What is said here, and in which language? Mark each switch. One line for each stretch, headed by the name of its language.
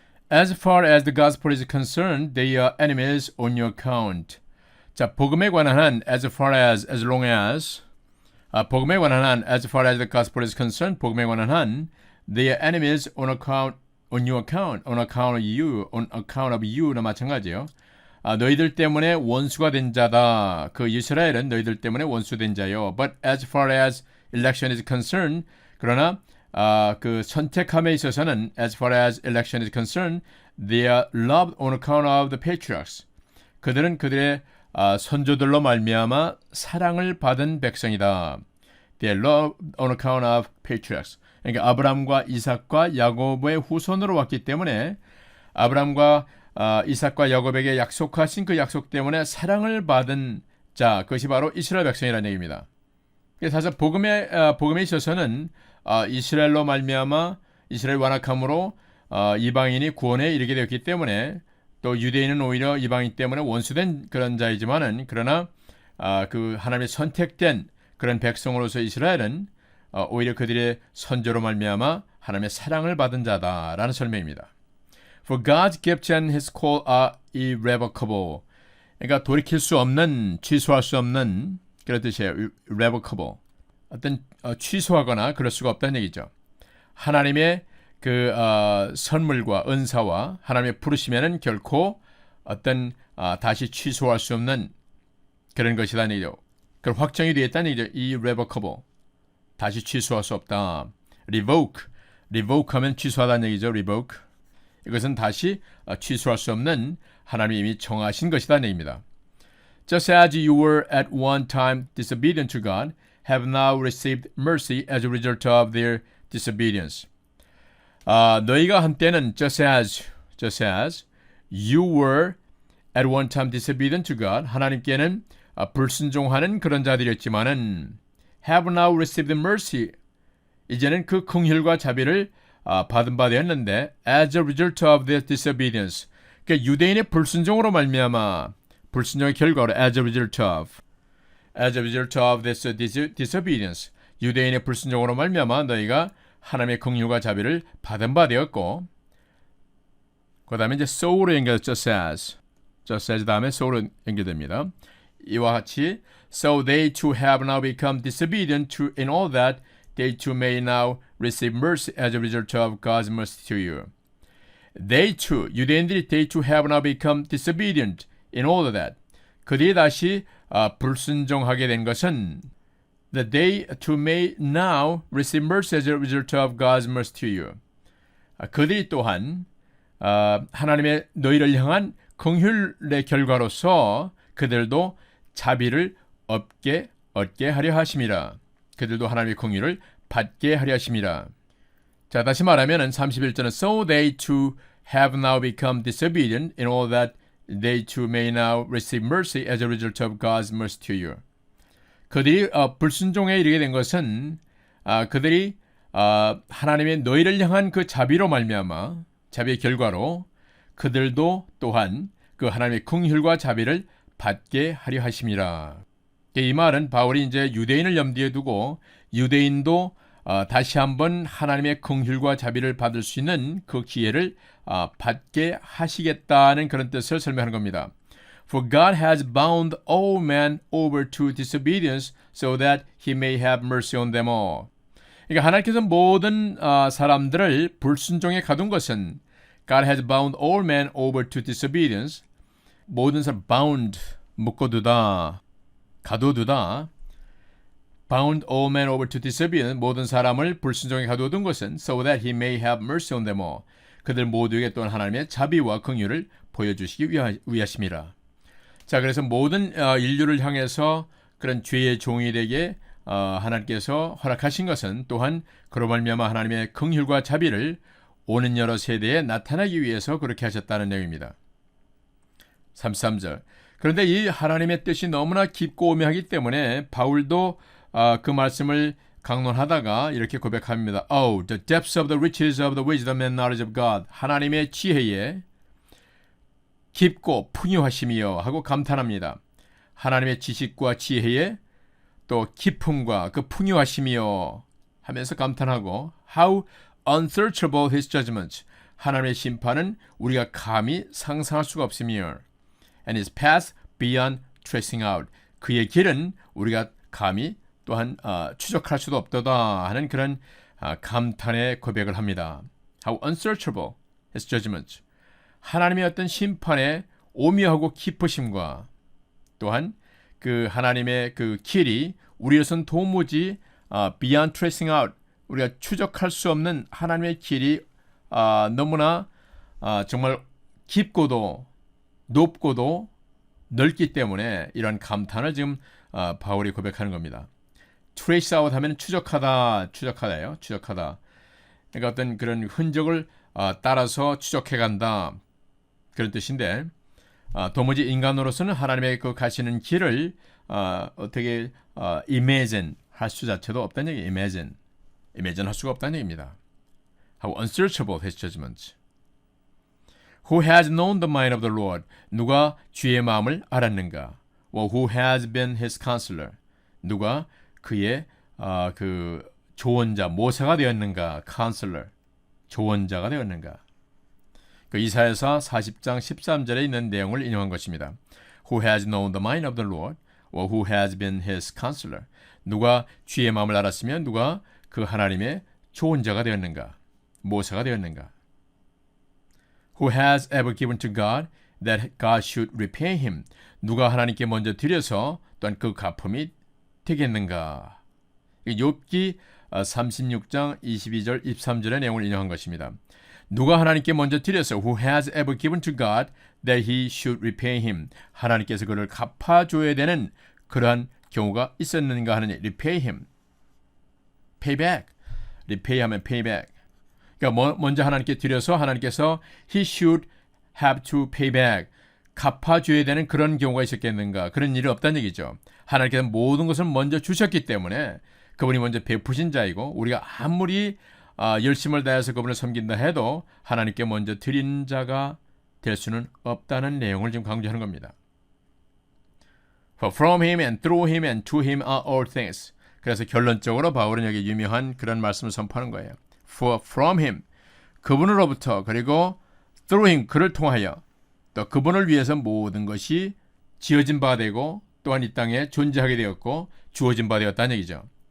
English: As far as the gospel is concerned, they are enemies on your account.
Korean: 자, 복음에 관한 한
English: as far as long as
Korean: 복음에 관한 한
English: as far as the gospel is concerned,
Korean: 복음에 관한 한
English: they are enemies on your account, on account of you
Korean: 나 마찬가지예요. 너희들 때문에 원수가 된 자다. 그 이스라엘은 너희들 때문에 원수된 자요.
English: But as far as election is concerned,
Korean: 그러나 그 선택함에 있어서는
English: as far as election is concerned, they are loved on account of the patriarchs.
Korean: 그들은 그들의 선조들로 말미암아 사랑을 받은 백성이다.
English: They are loved on account of patriarchs.
Korean: 그러니까 아브람과 이삭과 야곱의 후손으로 왔기 때문에 아브람과 이삭과 야곱에게 약속하신 그 약속 때문에 사랑을 받은 자, 그것이 바로 이스라엘 백성이라는 얘기입니다. 사실 복음에 있어서는 이스라엘로 말미암아 이스라엘 완악함으로 이방인이 구원에 이르게 되었기 때문에 또 유대인은 오히려 이방인 때문에 원수된 그런 자이지만은 그러나 그 하나님의 선택된 그런 백성으로서 이스라엘은 오히려 그들의 선조로 말미암아 하나님의 사랑을 받은 자다라는 설명입니다.
English: For God's gift and His call are irrevocable.
Korean: 그러니까 돌이킬 수 없는, 취소할 수 없는 그런 뜻이에요.
English: irrevocable.
Korean: 어떤 취소하거나 그럴 수가 없다는 얘기죠. 하나님의 그 선물과 은사와 하나님의 부르심에는 결코 어떤 다시 취소할 수 없는 그런 것이라는 얘기죠. 그럼 확정이 되었다는 얘기죠. irrevocable. 다시 취소할 수 없다. revoke 하면 취소하다는 얘기죠.
English: revoke.
Korean: 이것은 다시 취소할 수 없는 하나님이 이미 정하신 것이라는 얘기입니다.
English: Just as you were at one time disobedient to God, have now received mercy as a result of their disobedience.
Korean: 너희가 한때는
English: just as you were at one time disobedient to God,
Korean: 하나님께는 불순종하는 그런 자들이었지만은
English: have now received mercy,
Korean: 이제는 그 긍휼과 자비를 받은 바 되었는데
English: as a result of their disobedience,
Korean: 그러니까 유대인의 불순종으로 말미암아 불순종의 결과로
English: as a result of this disobedience,
Korean: 유대인의 불순종으로 말미암아 너희가 하나님의 긍휼과 자비를 받은 바 되었고, 그 다음에 이제 so로 연결 just as 다음에 so로 연결됩니다. 이와 같이
English: so they too have now become disobedient to in all that they too may now receive mercy as a result of God's mercy to you. They too,
Korean: 유대인들이
English: they too have now become disobedient in all of that.
Korean: 그들이 다시 불순종하게 된 것은
English: that they too may now receive mercy as a result of God's mercy to you.
Korean: 그들이 또한 하나님의 너희를 향한 긍휼의 결과로서 그들도 자비를 얻게 하려 하심이라. 그들도 하나님의 긍휼을 받게 하려 하심이라. 자, 다시 말하면은 31절은
English: so they too have now become disobedient in all that they too may now receive mercy as a result of God's mercy to you.
Korean: 그들이 불순종에 이르게 된 것은 그들이 하나님의 너희를 향한 그 자비로 말미암아 자비의 결과로 그들도 또한 그 하나님의 긍휼과 자비를 받게 하려 하심이라. 이 말은 바울이 이제 유대인을 염두에 두고 유대인도 다시 한번 하나님의 긍휼과 자비를 받을 수 있는 그 기회를 받게 하시겠다는 그런 뜻을 설명하는 겁니다.
English: For God has bound all men over to disobedience so that he may have mercy on them all.
Korean: 그러니까 하나님께서 모든 사람들을 불순종에 가둔 것은
English: God has bound all men over to disobedience.
Korean: 모든 사람 bound 묶어두다, 가둬두다.
English: bound all men over to disobedience,
Korean: 모든 사람을 불순종에 가둬둔 것은
English: so that he may have mercy on them all.
Korean: 그들 모두에게 또한 하나님의 자비와 긍휼을 보여주시기 위하심이라. 자, 그래서 모든 인류를 향해서 그런 죄의 종이 되게 하나님께서 허락하신 것은 또한 그로 말미암아 하나님의 긍휼과 자비를 오는 여러 세대에 나타나기 위해서 그렇게 하셨다는 내용입니다. 33절. 그런데 이 하나님의 뜻이 너무나 깊고 오묘하기 때문에 바울도 그 말씀을 강론하다가 이렇게 고백합니다.
English: Oh, the depths of the riches of the wisdom and knowledge of God.
Korean: 하나님의 지혜에 깊고 풍요하심이여 하고 감탄합니다. 하나님의 지식과 지혜에 또 깊음과 그 풍요하심이여 하면서 감탄하고
English: How unsearchable his judgment.
Korean: 하나님의 심판은 우리가 감히 상상할 수가 없으며
English: And his path beyond tracing out.
Korean: 그의 길은 우리가 감히 또한 추적할 수도 없도다 하는 그런 감탄의 고백을 합니다.
English: How unsearchable his judgment.
Korean: 하나님의 어떤 심판의 오묘하고 깊으심과 또한 그 하나님의 그 길이 우리로서는 도무지
English: beyond tracing out
Korean: 우리가 추적할 수 없는 하나님의 길이 너무나 정말 깊고도 높고도 넓기 때문에 이런 감탄을 지금 바울이 고백하는 겁니다. trace out 하면 추적하다예요. 추적하다. 그러니까 어떤 그런 흔적을 따라서 추적해 간다. 그런 뜻인데 도무지 인간으로서는 하나님의 그 가시는 길을 어떻게 imagine 할 수 자체도 없다는 얘기. imagine 할 수가 없다는 얘기입니다.
English: How unsearchable his judgment. Who has known the mind of the Lord?
Korean: 누가 주의 마음을 알았는가?
English: Well, who has been his counselor?
Korean: 누가 그의 그 조언자, 모사가 되었는가? counselor, 조언자가 되었는가? 그 이사야서 40장 13절에 있는 내용을 인용한 것입니다.
English: Who has known the mind of the Lord? Or who has been his counselor?
Korean: 누가 주의 마음을 알았으면 누가 그 하나님의 조언자가 되었는가? 모사가 되었는가?
English: Who has ever given to God that God should repay him?
Korean: 누가 하나님께 먼저 드려서 또한 그 갚음이 되겠는가? 욥기 36장 22절 23절의 내용을 인용한 것입니다. 누가 하나님께 먼저 드려서
English: Who has ever given to God that he should repay him?
Korean: 하나님께서 그를 갚아줘야 되는 그러한 경우가 있었는가 하느니 repay him, payback, repay 하면 payback. 그러니까 먼저 하나님께 드려서 하나님께서
English: he should have to pay back,
Korean: 갚아줘야 되는 그런 경우가 있었겠는가? 그런 일이 없다는 얘기죠. 하나님께서 모든 것을 먼저 주셨기 때문에 그분이 먼저 베푸신 자이고 우리가 아무리 열심을 다해서 그분을 섬긴다 해도 하나님께 먼저 드린 자가 될 수는 없다는 내용을 지금 강조하는 겁니다.
English: For from him and through him and to him are all things.
Korean: 그래서 결론적으로 바울은 여기 유명한 그런 말씀을 선포하는 거예요.
English: For from him,
Korean: 그분으로부터 그리고
English: through him,
Korean: 그를 통하여 또 그분을 위해서 모든 것이 지어진 바 되고 또한 이 땅에 존재하게 되었고 주어진 바 되었다는 얘기죠.